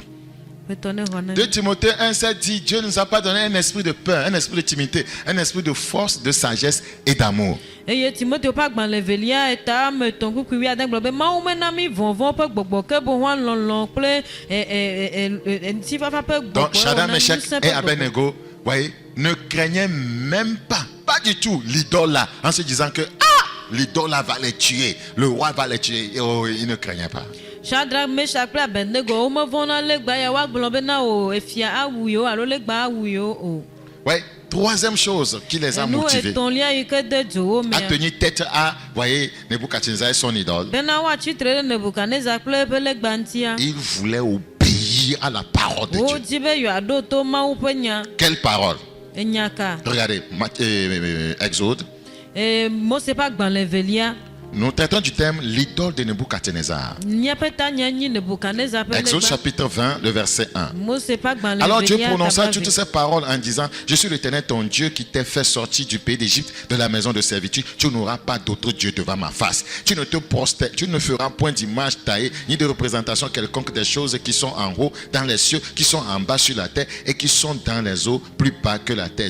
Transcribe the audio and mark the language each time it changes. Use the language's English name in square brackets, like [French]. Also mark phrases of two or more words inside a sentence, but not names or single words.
[Ewe] Petɔ ne xɔ ne 2 mi. [French] Timothée 1,7 dit Dieu ne nous a pas donné un esprit de peur, un esprit de timidité, un esprit de force, de sagesse et d'amour. [Ewe] Eye Timoteo ƒe agbalẽ velia eta ame etɔ̃ kpukpui wuiade gblɔ be Mawu mena mi vɔvɔ̃ ƒe gbɔgbɔ ke boŋ lɔlɔ̃ kple ŋutifafa ƒe [French] Donc, [Ewe] gbɔgbɔ [French] Shadrach, [Ewe] wɔna [French] Meshach [Ewe] ŋusẽ [French] et [Ewe] ƒe gbɔgbɔ. [French] Abednego, voyez, ne craignaient même pas du tout l'idole là, en se disant que l'idole là va les tuer, le roi va les tuer. Et oh, ils ne craignaient pas. [Ewe] Shadrach, Meshach kple Abednego womevɔ̃na legba ya woagblɔ bena o efia awu yewo alo legba awu yewo o. [French] Ouais. Troisième chose qui les a [Ewe] Enu [French] motivés [Ewe] etɔ̃lia yi ke de dzo wo [French] à [Ewe] mea. [French] tenir tête à, voyez, Nebuchadnezzar et son idole. [Ewe] Bena woatsitre ɖe Nebukadnezar kple eƒe legba ŋutia. [French] Ils voulaient obéir à la parole de Dieu. [Ewe] Wodi be yewoaɖo to Mawu ƒe nya. [French] Quelle parole? [Ewe] Enya ka. [French] Regardez, Exode, [Ewe] Mose ƒe agbalẽ velia [French] Nous traitons du thème l'idole de Nebuchadnezzar. Exode chapitre 20, le verset 1. Alors Dieu prononça toutes ces paroles en disant: Je suis l'Éternel ton Dieu qui t'ai fait sortir du pays d'Égypte, de la maison de servitude. Tu n'auras pas d'autre Dieu devant ma face. Tu ne feras point d'image taillée, ni de représentation quelconque des choses qui sont en haut dans les cieux, qui sont en bas sur la terre et qui sont dans les eaux plus bas que la terre.